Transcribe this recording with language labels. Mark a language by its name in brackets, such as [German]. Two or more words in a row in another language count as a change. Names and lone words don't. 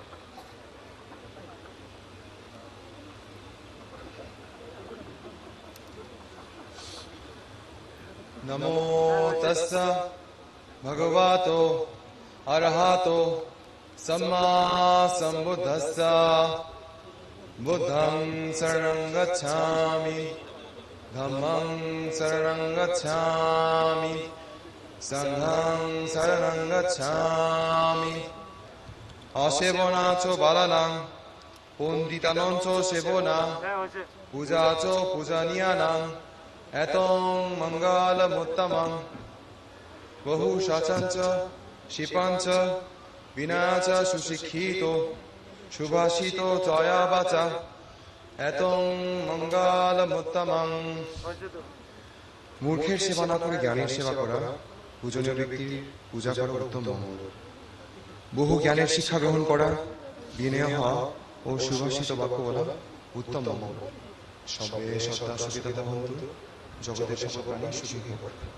[Pali] নমো তস্সা ভগবতো অরহতো সম্মা সম্বুদ্ধস্সা। বুদ্ধং শরণং গচ্ছামি, ধম্মং শরণং গচ্ছামি, সংঘং শরণং গচ্ছামি। অসেবনা চ বালানাং পণ্ডিতানাং চ সেবনা, পূজা চ পূজনীয়ানাং এতং মঙ্গলমুত্তমং। বহু শাচঞ্চ শিপঞ্চ বিনাচ সুশিক্ষিত, সুভাষিত জয়া বাচা এতং মঙ্গলমুত্তমং। [Bangla] মূর্খের সেবা না করে জ্ঞানের সেবা করা, পূজনীয় ব্যক্তির পূজা করা উত্তম মঙ্গল। বহু জ্ঞানের শিক্ষা গ্রহণ করা, বিনয় হওয়া ও সুভাষিত বাক্য বলা উত্তম মঙ্গল। [Pali] সবে সদা সুখিতা ভবন্তু, [Bangla] জগতের সকল প্রাণী সুখী হোক।